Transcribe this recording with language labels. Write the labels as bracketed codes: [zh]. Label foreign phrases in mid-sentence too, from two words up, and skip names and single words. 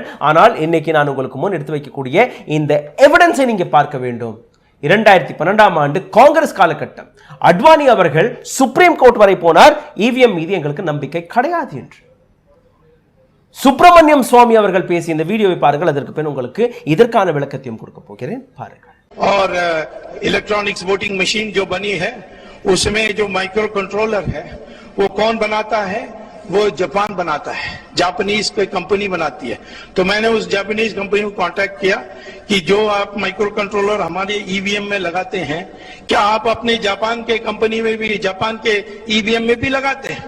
[ta] ஆனால் இன்னைக்கு நான் உங்களுக்கு முன் எடுத்து வைக்கக்கூடிய இந்த எவிடன்ஸை நீங்க பார்க்க வேண்டும். 2012ஆம் ஆண்டு காங்கிரஸ் காலகட்டம், அத்வானி அவர்கள் சுப்ரீம் கோர்ட் வரை போனார், EVM மீது எங்களுக்கு நம்பிக்கை கிடையாது என்று. சுப்பிரமணியம் சுவாமி அவர்கள் பேசிய இந்த வீடியோவை பாருங்கள். அதற்கு பின் உங்களுக்கு இதற்கான விளக்கத்தையும் கொடுக்க போகிறேன், பாருங்கள். [hi] और [en] electronics voting machine [hi] जो बनी है उसमें जो [en] micro controller [hi] है वो कौन बनाता है? वो जापान बनाता है, जापानीज कोई कंपनी बनाती है। तो मैंने उस [en] Japanese company [hi] को कांटेक्ट किया कि जो आप [en] micro controller [hi] हमारे EVM में लगाते हैं, क्या आप अपने जापान के कंपनी में भी, जापान के EVM में भी लगाते हैं?